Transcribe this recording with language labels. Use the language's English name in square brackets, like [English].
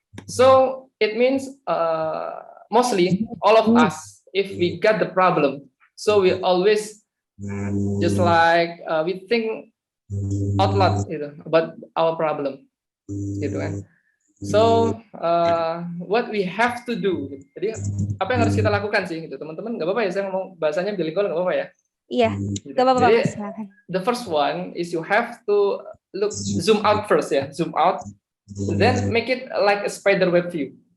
[English] So it means mostly all of us, if we got the problem, so we always just like we think out loud about our problem, [Indonesian] gitu kan. [English] So what we have to do. [Indonesian] Jadi apa yang harus kita lakukan sih, gitu teman-teman? Nggak apa-apa ya, saya ngomong bahasanya bilingual, nggak apa-apa ya? Iya, nggak apa-apa. Jadi Silakan. [English] the first one is you have to zoom out first ya, zoom out, then make it like a spider web view.